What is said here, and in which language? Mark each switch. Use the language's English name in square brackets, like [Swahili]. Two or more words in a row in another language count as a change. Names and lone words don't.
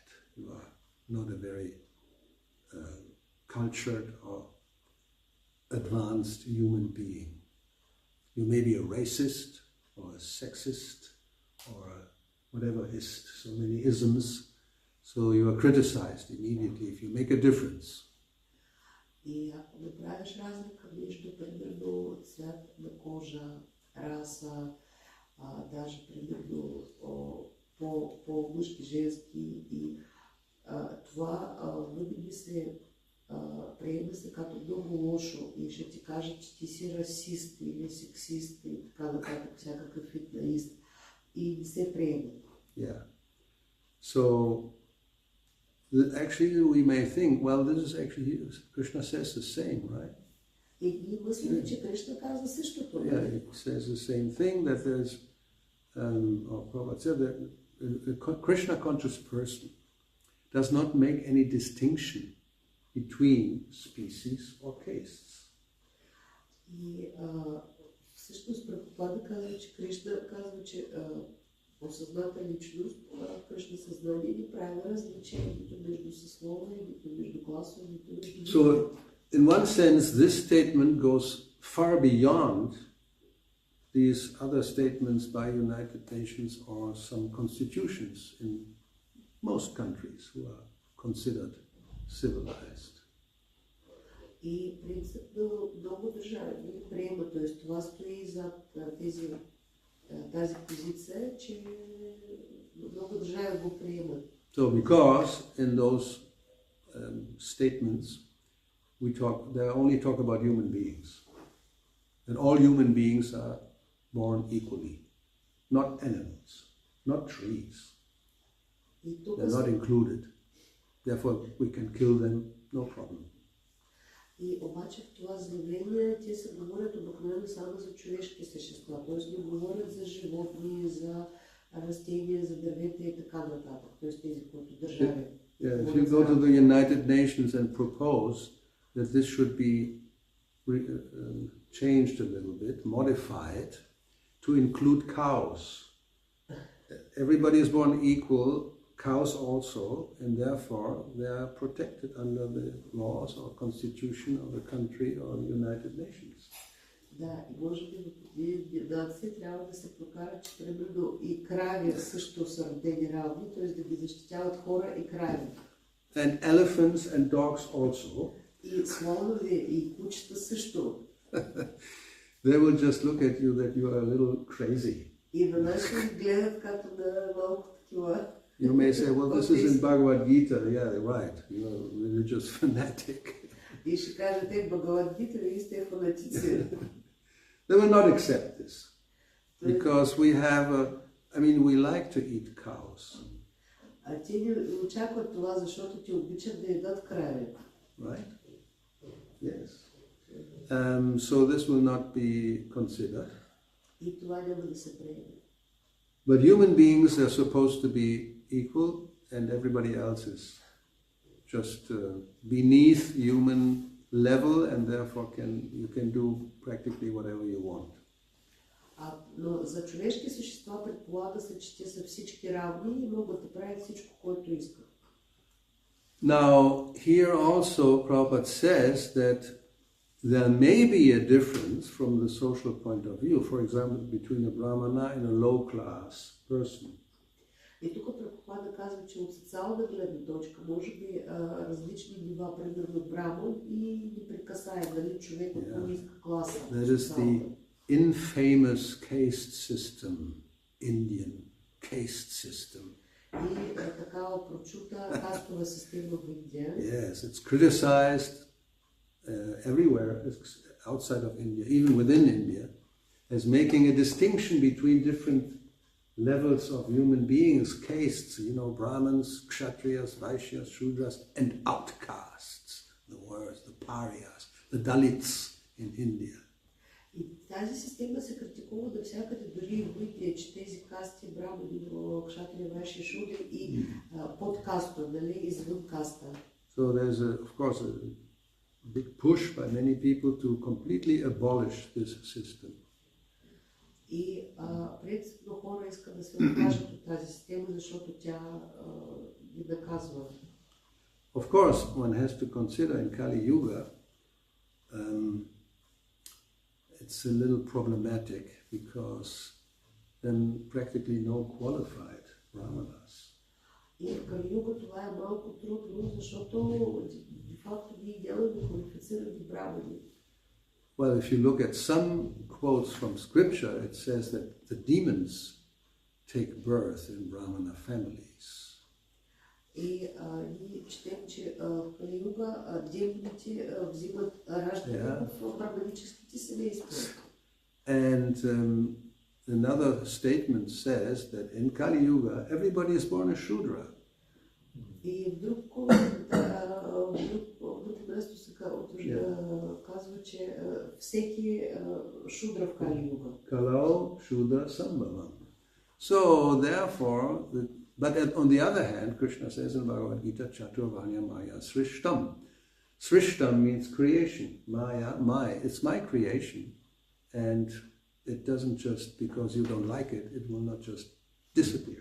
[English] You are not a very cultured or advanced human being. You may be a racist or a sexist or a whatever ist, so many isms, so you are criticized immediately if you make a difference. [Bulgarian] И ако направиш разлика между, примерно, цвят на кожа, раса, даже, примерно, по-мъжки, женски, и това винаги се приема се като много лошо и ще ти кажа, че ти си расист или сексист и така нататък, всякакъв вид на ист, и не се приема. [English] Yeah. So actually we may think, well, this is actually, Krishna says the same, right? [Bulgarian] И ние мислим, че Кришна казва същото. [English] Yeah, he says the same thing, that there's, or Prabhupada said that a Krishna-conscious person does not make any distinction between species or castes. [Bulgarian] И всъщност Прабхупада казва, че Кришна казва, че осъзната личност, Кришна съзнание не прави различие нито между съсловие, нито между класове, нито между... [English] So, in one sense, this statement goes far beyond these other statements by United Nations or some constitutions in most countries who are considered civilized. [Bulgarian] И принципно много държави приема, т.е. това стои зад тази позиция, че много държави го приемат. [English] So because in those statements they only talk about human beings. And all human beings are born equally, not animals, not trees. They're not included. Therefore we can kill them, no problem. [Bulgarian] И обаче в това заявление те се говорят обикновено само за човешки същества, т.е. не говорят за животни, за растения, за дървета и така нататък, т.е. тези, които държави. [English] If you go to the United Nations and propose that this should be changed a little bit, modified, to include cows. Everybody is born equal, cows also, and therefore they are protected under the laws or constitution of the country or the United Nations. [Bulgarian] Да, и може би в нации трябва да се прокара, че примерно и крави също са родени равни, т.е. да ги защитяват хора и крави. [English] And elephants and dogs also. [Bulgarian] И слонове и кучета също. [English] They will just look at you that you are a little crazy. [Bulgarian] И веднъж ще гледат като на малко такива. [English] You may say, well, this is in Bhagavad Gita. Yeah, right. You're a religious fanatic. [Bulgarian] И ще кажете, Бхагавад Гита, вие сте фанатици. [English] They will not accept this. Because we have we like to eat cows. [Bulgarian] А те не очакват това, защото те обичат да ядат крави. [English] Right? Yes. So this will not be considered. [Bulgarian] И това няма да се приеме. [English] But human beings are supposed to be equal, and everybody else is just beneath human level, and therefore you can do practically whatever you want. [Bulgarian] Но за човешки същества предполага се, че те са всички равни и могат да правят всичко, което искат. [English] Now, here also Prabhupada says that there may be a difference from the social point of view, for example, between a brahmana and a low-class person. [Bulgarian] И тук Прабхупада казва, че от социална гледна точка може би различни нива, примерно браман и непрекъсаем, нали, човек от по-ниска класа. [English] That is the infamous caste system, Indian caste system. [Bulgarian] И такава прочута кастова система в Индия. [English] Yes, it's criticized everywhere outside of India, even within India, as making a distinction between different levels of human beings, castes, Brahmins, Kshatriyas, Vaishyas, Shudras, and outcasts, the words, the Parias, the Dalits in India. [Bulgarian] И тази система се критикува до всякъде, дори в Индия, че тези касти, брамани, кшатрия, вайши, шудри и подкаста, нали, извън каста. [English] So there's, of course, a big push by many people to completely abolish this system. [Bulgarian] И принципно хора искат да се откажат от тази система, защото тя ги наказва. [English] Of course, one has to consider in Kali Yuga, it's a little problematic because then practically no qualified brahmanas. [Bulgarian] И в Кали Юга това е малко трудно, защото де-факто ние нямаме квалифицирани брамани. [English] Well, if you look at some quotes from scripture, it says that the demons take birth in Brahmana families. [Bulgarian] И ние четем, че в Кали Юга демоните взимат раждане в браманическите семейства. [English] And another statement says that in Kali Yuga, everybody is born a Shudra. [Bulgarian] И в друг място се казва, че всеки шудра в Кали Юга. [Sanskrit] कलौ शूद्र सम्भवम्. [English] So, therefore, but on the other hand, Krishna says in Bhagavad Gita, [Sanskrit] चातुर्वर्ण्य मया सृष्टम्. [English] Srishtam means creation. Maya, it's my creation. And it doesn't just, because you don't like it, it will not just disappear.